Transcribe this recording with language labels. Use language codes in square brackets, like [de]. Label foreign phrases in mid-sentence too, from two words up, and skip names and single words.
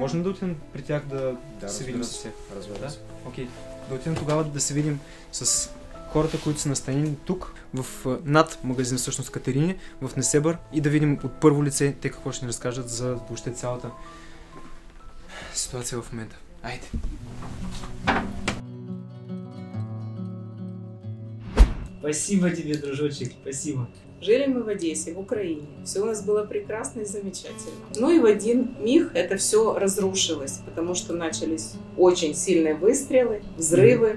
[bg] Можем да отидем при тях да се видим с тях? Разбира се. Окей. Да отидем тогава да се видим с хората, които са настанени тук, над магазин всъщност Катерини, в Несебър, и да видим от първо лице те какво ще ни разкажат за въобще цялата ситуация в момента. Айде! [ru] Спасибо тебе, дружочек, спасибо. Жили мы в Одессе, в Украине. Все у нас было прекрасно и замечательно. Ну и в один миг это все разрушилось, потому что начались очень сильные выстрелы, взрывы.